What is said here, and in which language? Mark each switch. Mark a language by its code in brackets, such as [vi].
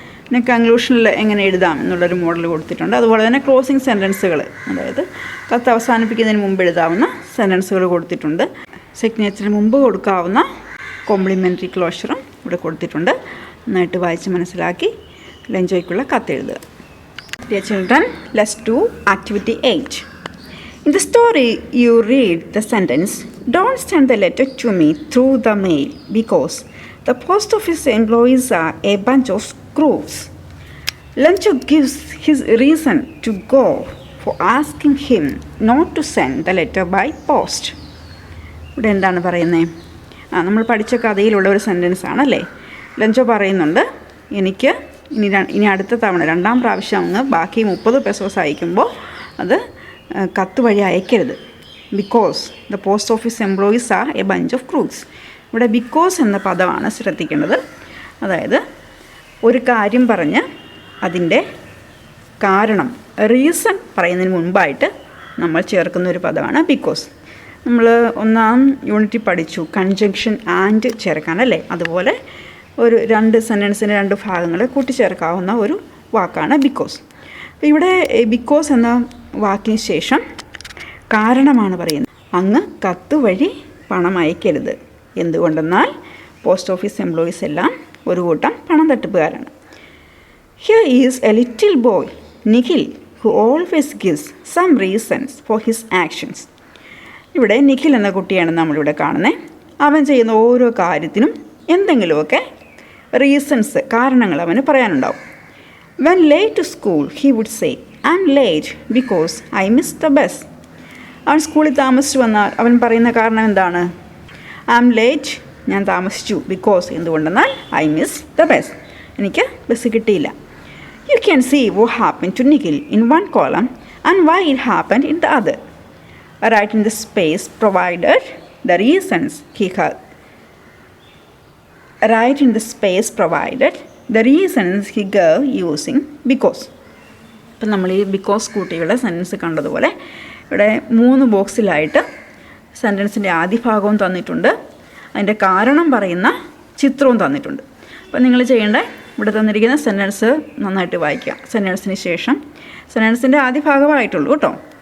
[ml] പിന്നെ കൺക്ലൂഷനിൽ എങ്ങനെ എഴുതാം എന്നുള്ളൊരു മോഡൽ കൊടുത്തിട്ടുണ്ട്. അതുപോലെ തന്നെ ക്ലോസിംഗ് സെൻറ്റൻസുകൾ, അതായത് കത്ത് അവസാനിപ്പിക്കുന്നതിന് മുമ്പ് എഴുതാവുന്ന സെൻറ്റൻസുകൾ കൊടുത്തിട്ടുണ്ട്. സിഗ്നേച്ചറിന് മുമ്പ് കൊടുക്കാവുന്ന കോംപ്ലിമെൻ്ററി ക്ലോഷറും ഇവിടെ കൊടുത്തിട്ടുണ്ട്. നന്നായിട്ട് വായിച്ച് മനസ്സിലാക്കി ലെഞ്ചോയ്ക്കുള്ള കത്തെഴുതുക. [en] Dear children, let's do activity 8. In the story you read the sentence, "Don't send the letter to me through the mail because the post office employees are a bunch of screws." Lencho gives his reason to go for asking him not to send the letter by post. [ml] ഇവിടെ എന്താണ് പറയുന്നത്? നമ്മൾ പഠിച്ച കഥയിലുള്ള ഒരു sentence ആണല്ലേ. ലഞ്ചോ പറയുന്നുണ്ട്, എനിക്ക് ഇനി അടുത്ത തവണ 2ാം പ്രാവശ്യം അങ്ങ് ബാക്കി 30 പെസോസ് അയക്കുമ്പോൾ അത് കത്ത് വഴി അയക്കരുത്. [en] Because the post office employees are a bunch of crooks. [ml] ഇവിടെ ബിക്കോസ് എന്ന പദമാണ് ശ്രദ്ധിക്കേണ്ടത്. അതായത് ഒരു കാര്യം പറഞ്ഞ് അതിൻ്റെ കാരണം, റീസൺ പറയുന്നതിന് മുൻപായിട്ട് നമ്മൾ ചേർക്കുന്ന ഒരു പദമാണ് ബിക്കോസ്. നമ്മൾ 1ാം യൂണിറ്റിൽ പഠിച്ചു കൺജങ്ഷൻ ആൻഡ് ചേർക്കാനല്ലേ. അതുപോലെ ഒരു 2 സെൻറ്റൻസിൻ്റെ 2 ഭാഗങ്ങൾ കൂട്ടിച്ചേർക്കാവുന്ന ഒരു വാക്കാണ് ബിക്കോസ്. അപ്പോൾ ഇവിടെ ബിക്കോസ് എന്ന വാക്കിന് ശേഷം കാരണമാണ് പറയുന്നത്. അങ്ങ് കത്ത് വഴി പണം അയക്കരുത്. എന്തുകൊണ്ടെന്നാൽ പോസ്റ്റ് ഓഫീസ് എംപ്ലോയീസ് എല്ലാം ഒരു കൂട്ടം പണം തട്ടിപ്പുകാരാണ്. [en] Here is a little boy, Nikhil, who always gives some reasons for his actions. [ml] ഇവിടെ നിഖിൽ എന്ന കുട്ടിയാണ് നമ്മളിവിടെ കാണുന്നത്. അവൻ ചെയ്യുന്ന ഓരോ കാര്യത്തിനും എന്തെങ്കിലുമൊക്കെ റീസൺസ്, കാരണങ്ങൾ അവന് പറയാനുണ്ടാവും. [en] When late to school, he would say, "I'm late because I missed the bus." [ml] അവൻ സ്കൂളിൽ താമസിച്ചു വന്നാൽ അവൻ പറയുന്ന കാരണം എന്താണ്? [en] I'm late, [ml] ഞാൻ താമസിച്ചു. ബിക്കോസ് എന്തുകൊണ്ടെന്നാൽ [en] I missed the bus, [ml] എനിക്ക് ബസ് കിട്ടിയില്ല. [en] You can see what happened to Nikhil in one column and why it happened in the other. Write in the space provided the reasons he had. Write in the space provided the reasons he gave using because. [ml] ഇപ്പം നമ്മൾ ഈ because കൂട്ടിയുള്ള sentence കണ്ടതുപോലെ ഇവിടെ 3 ബോക്സിലായിട്ട് സെൻറ്റൻസിൻ്റെ ആദ്യ ഭാഗവും തന്നിട്ടുണ്ട്, അതിൻ്റെ കാരണം പറയുന്ന ചിത്രവും തന്നിട്ടുണ്ട്. അപ്പം നിങ്ങൾ ചെയ്യേണ്ട, ഇവിടെ തന്നിരിക്കുന്ന സെൻറ്റൻസ് നന്നായിട്ട് വായിക്കുക. സെൻറ്റൻസിന് ശേഷം സെൻറ്റൻസിൻ്റെ ആദ്യ ഭാഗമായിട്ടുള്ളൂ കേട്ടോ.